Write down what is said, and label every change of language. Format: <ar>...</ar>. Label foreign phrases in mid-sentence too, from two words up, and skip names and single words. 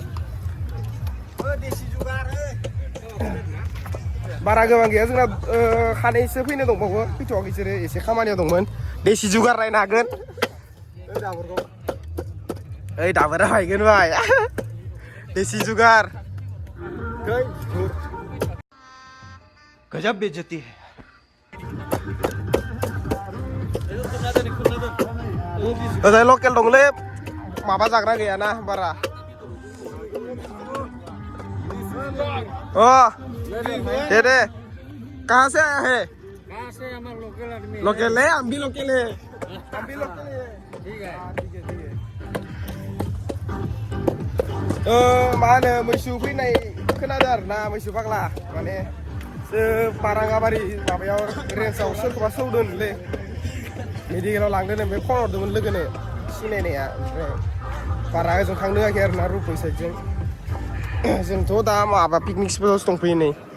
<brx>बारा गोबां गैया जोंना खानैसो फैनो दंबावो फैथ'वाखै बिसोरो एसे खामानियाव दंमोन देसि जुगार रायनो हागोन ओइ दाबोरा फायगोन बाय देसि जुगार</brx> <hi>गजब बेइज्जती है</hi> <brx>ओजाय लकेल दंलै माबा जाग्रा गैयाना बारा दे</brx> <hi>कहाँ से आया है लोकल है हम भी लोकल है ठीक है</hi> <brx>मा होनो मैसो फैनाय खोनादों आरोना मैसो फाग्ला माने बाराङाबारि माबायाव रेन्जआव सोरखौबा सौदोंलै मेडिकेलाव लांदों ओमफ्राय फन हरदोंमोन लोगोनो सिनायनाया ओमफ्राय बारा ओजों थांनो होआखै आरोना रुपै साइडजों जोंथ' दा माबा पिकनिक स्पटआवसो दंफैयो नै</brx>